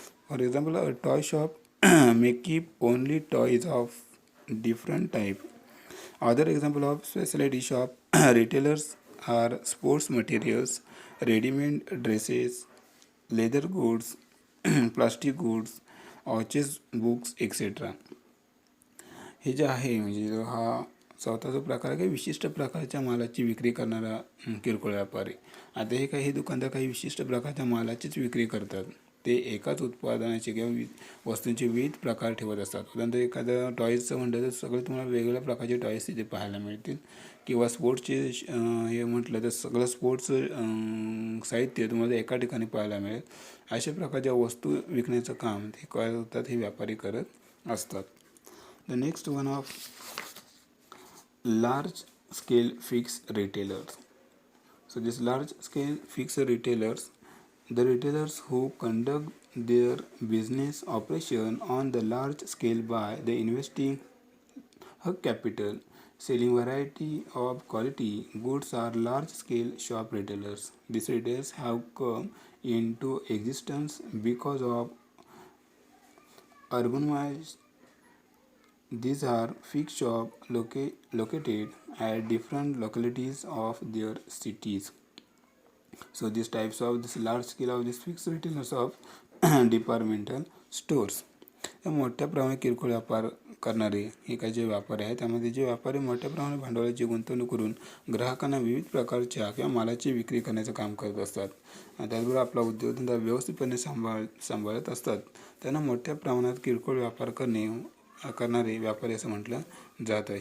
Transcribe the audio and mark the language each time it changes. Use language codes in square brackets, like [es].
[en] For example a toy shop may keep only toys of different type. Other example of specialty shop retailers are sports materials, ready-made dresses, leather goods, plastic goods, watches, books, etc. [mr] हे जे आहे म्हणजे हा चौथा जो प्रकार आहे, विशिष्ट प्रकारच्या मालाची विक्री करणारा किरकोळ व्यापारी. आता हे काही दुकानदार काही विशिष्ट प्रकारच्या मालाचीच विक्री करतात. ते एकाच उत्पादनाचे किंवा वस्तूंचे विविध प्रकार ठेवत असतात. उदाहरणार्थ एखादं टॉईजचं म्हटलं तर सगळं तुम्हाला वेगवेगळ्या प्रकारचे टॉईज तिथे पाहायला मिळतील. किंवा स्पोर्ट्सचे हे म्हटलं तर सगळं स्पोर्ट्सचं साहित्य तुम्हाला एका ठिकाणी पाहायला मिळेल. अशा प्रकारच्या वस्तू विकण्याचं काम ते करतात, हे व्यापारी करत असतात. [en] The next one of large scale fixed retailers. So this large scale fixed retailers, the retailers who conduct their business operation on the large scale by the investing a capital, selling variety of quality goods are large scale shop retailers. These retailers have come into existence because of urbanized. These are fixed shops located at different localities of their cities. So these types of this large scale of this fixed retailers of departmental stores. [mr] या मोठ्या प्रमाणात किरकोळ व्यापार करणारे हे काही जे व्यापारी आहेत, त्यामध्ये जे व्यापारी मोठ्या प्रमाणात भांडवलाची गुंतवणूक करून ग्राहकांना विविध प्रकारच्या किंवा मालाची विक्री करण्याचं काम करत असतात. त्याचबरोबर आपला उद्योगधंदा व्यवस्थितपणे सांभाळत असतात. त्यांना मोठ्या प्रमाणात किरकोळ व्यापार करणारे व्यापारी असं म्हटलं जातं.